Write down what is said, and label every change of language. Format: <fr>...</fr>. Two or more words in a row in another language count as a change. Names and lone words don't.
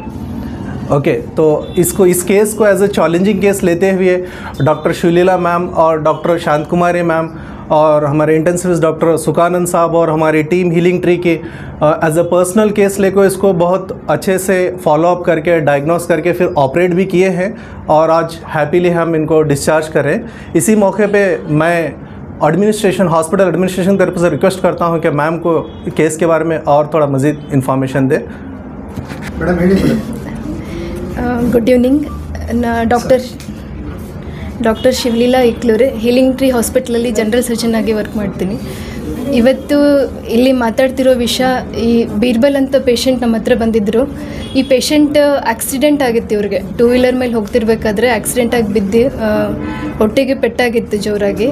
<hi>ओके, तो इस केस को</hi> <en>as a challenging case</en> <hi>लेते हुए डॉक्टर शिवलीला मैम और डॉक्टर शांत कुमारी मैम और हमारे इंटेंसिविस्ट डॉक्टर सुकानंद साहब और हमारी टीम हीलिंग ट्री की</hi> <en>as a personal case</en> <hi>लेकर इसको बहुत अच्छे से फॉलोअप करके डायग्नोस करके फिर ऑपरेट भी किए हैं और आज हैप्पीली हम इनको डिस्चार्ज करें। इसी मौके पे मैं</hi> <en>administration, hospital administration</en> <hi>की तरफ से रिक्वेस्ट करता हूं कि मैम को केस के बारे में और थोड़ा मज़ीद इन्फॉर्मेशन दें।</hi> <en>good evening.</en> <kn>ಡಾಕ್ಟರ್ ಶಿವಲೀಲಾ ಇಕ್ಲೂರೆ, ಹೀಲಿಂಗ್ ಟ್ರೀ ಹಾಸ್ಪಿಟ್ಲಲ್ಲಿ</kn> <en>general surgeon</en> <kn>ಆಗಿ ವರ್ಕ್ ಮಾಡ್ತೀನಿ। ಇವತ್ತು ಇಲ್ಲಿ ಮಾತಾಡ್ತಿರೋ ವಿಷಯ, ಈ ಬೀರ್ಬಲ್ ಅಂತ ಪೇಷಂಟ್ ನಮ್ಮ ಹತ್ರ ಬಂದಿದ್ದರು। ಈ ಪೇಷಂಟ್ ಆಕ್ಸಿಡೆಂಟ್ ಆಗಿತ್ತು, ಇವ್ರಿಗೆ 2 ವೀಲರ್ ಮೇಲೆ ಹೋಗ್ತಿರ್ಬೇಕಾದ್ರೆ ಆಕ್ಸಿಡೆಂಟ್ ಆಗಿ ಬಿದ್ದು ಹೊಟ್ಟೆಗೆ ಪೆಟ್ಟಾಗಿತ್ತು ಜೋರಾಗಿ।</kn>